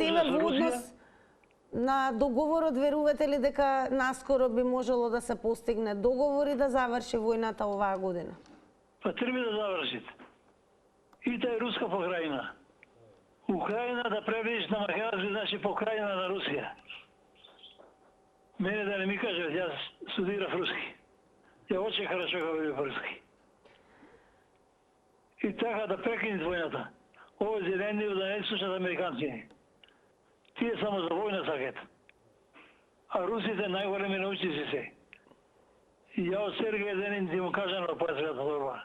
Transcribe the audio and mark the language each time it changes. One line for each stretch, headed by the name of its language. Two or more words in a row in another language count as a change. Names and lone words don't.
Macedonian: Еве во однос на договорот, верувате ли дека наскоро би можело да се постигне договор и да заврши војната оваа година? Па треба да завршите. И та е руска покрајна. Украина да преведиш на македонски значи покрајна на Русија. Мене да не ми кажат, јас студирав руски.
Russian: Ја очень хорошо говорю по-руски.
Macedonian: И така да прекинат војната. Ово зелени да не слушат американци. Тие само за војна сакат. А русите најголеми научници се. И ја од Сергеј Денин ти му кажам на појсвета борба.